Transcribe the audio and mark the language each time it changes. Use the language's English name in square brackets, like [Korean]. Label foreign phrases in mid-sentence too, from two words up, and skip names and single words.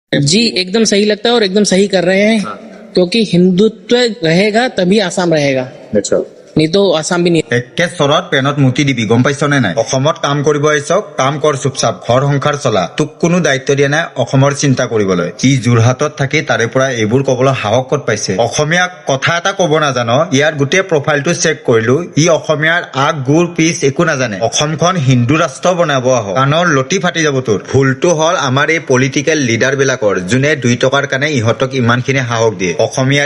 [Hindi] जी एकदम सही लगता है और एकदम सही कर रहे हैं क्योंकि हिंदुत्व रहेगा तभी आसाम रहेगा अच्छा नहीं तो आसाम भी नहीं [Assamese] একে চৰত পেনত মুতি দিবি গম পাইছনে নাই অসমত কাম কৰিব আহিছ কাম কৰ চুপচাপ ঘৰ সংসাৰ চলা তোক কোনো দায়িত্ব দিয়া নাই অসমৰ চিন্তা কৰিবলৈ ই যোৰহাটত থাকি তাৰে পৰা এইবোৰ কবলৈ সাহস ক'ত পাইছে অসমীয়া কথা এটা ক'ব নাজানো ইয়াৰ গোটেই প্ৰফাইলটো চেক কৰিলো ই অসমীয়াৰ আগ গুৰ পিছ একো নাজানে অসমখন হিন্দু ৰাষ্ট্ৰ বনাব আহ কাণৰ লটি ফাটি যাব তোৰ ভুলটো হ'ল আমাৰ এই [English] political leader [Assamese] বিলাকৰ যোনে 2 টকাৰ কাৰণে ইহঁতক ইমানখিনি সাহস দিয়ে অসমীয়াৰ